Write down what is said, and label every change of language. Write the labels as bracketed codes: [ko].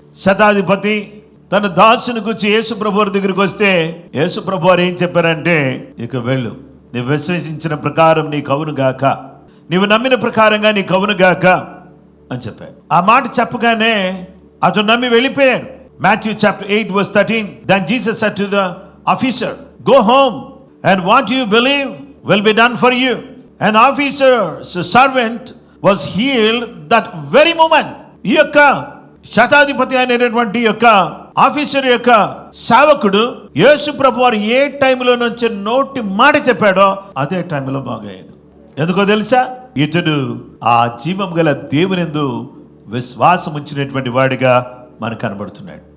[te] శతాధిపతి తన దాసుని గురించి యేసు ప్రభువారి దగ్గరికి వస్తే యేసు ప్రభువారు ఏం చెప్పారంటే, ఇక వెళ్ళు, నీవు విశ్వసించిన ప్రకారం నీకు అవునుగాక, నీవు నమ్మిన ప్రకారంగా నీకు అవునుగాక అని చెప్పారు. ఆ మాట చెప్పగానే అతను నమ్మి వెళ్ళిపోయాడు. [en] Matthew chapter 8 verse 13, then Jesus said to the officer, go home and what you believe will be done for you. And the officer's servant was healed that very moment. [te] ఈ యొక్క శతాధిపతి అయినటువంటి యొక్క ఆఫీసర్ యొక్క సేవకుడు యేసు ప్రభువారు ఏ టైంలో నుంచి నోటి మాట చెప్పాడో అదే టైంలో బాగయ్యాడు. ఎందుకో తెలుసా? ఇతడు ఆ జీవం గల దేవునియందు విశ్వాసం ఉంచినటువంటి వాడిగా మనకు కనబడుతున్నాడు.